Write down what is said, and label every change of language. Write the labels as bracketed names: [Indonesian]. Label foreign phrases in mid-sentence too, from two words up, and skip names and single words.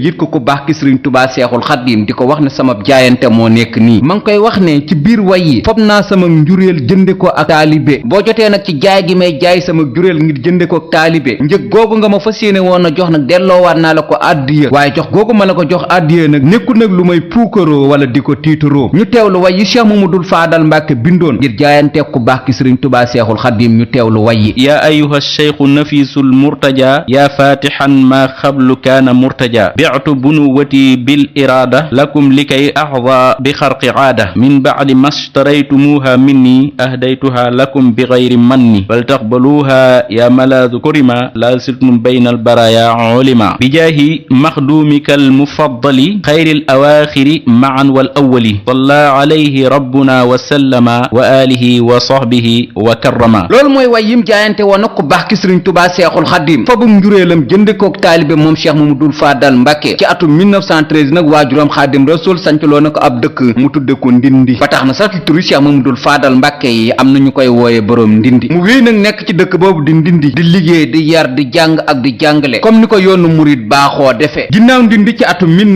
[Wolof] yit ko ku baax ki sëriñ tubaa seexul xaadim di ko wax ne sama jaayante moo nekk nii ma ngi koy wax ne ci biir way yi fob naa sama njuréel jënde ko ak taalibe boo jotee nag ci jaay gi may jaay sama juréel ngir jënde ko ak taalibe njëg googu nga ma fas yéene woon a jox nag delloowaat naa la ko àddiya waaye jox googu ma la ko jox àddiya nag nekku nag lu may puukaroo wala di ko tiitaroo ñu teewlu way yi cheikh mamadul faadal mbàkke bindoon ngir jaayante ku baax ki sëriñ tubaa seexul xaadim ñu teewlu way yi [Arabic] يا أيها الشيخ النفيس المرتجى يا فاتحا ما خاب من كان ارتجى بعت بنيات بالإرادة لكم لكي أخذ بخرق العادة من بعد ما اشتريتموها مني أهديتها لكم بغير من بل تقبلوها يا ملاذ كرما لا زلتم بين البرايا علما بجاه مخدومك المفضل خير الأواخر معا والأول صلى عليه ربنا وسلما وآله وصحبه وكرما [Wolof] loolu mooy way yim jaayante woon nag ku baax ki sëriñ tubaa seexul xaadim fabum njuréelam jënde kook taalibe moom cheikh mamadul faadal mbàkke ci atum 1913 nag waajuram xaadim rasul sancloo na ko ab dëkk mu tudde ko ndindi ba tax na sax ci turu cheikh mamadul faadal mbàkke yi am na ñu koy wooye boroom ndindi mu wéy nag nekk ci dëkk boobu di ndindi di liggéey di yar di jàng ak di jàngale comme ni ko yoonu murit baaxoo defee ginnaaw ndindi ci atum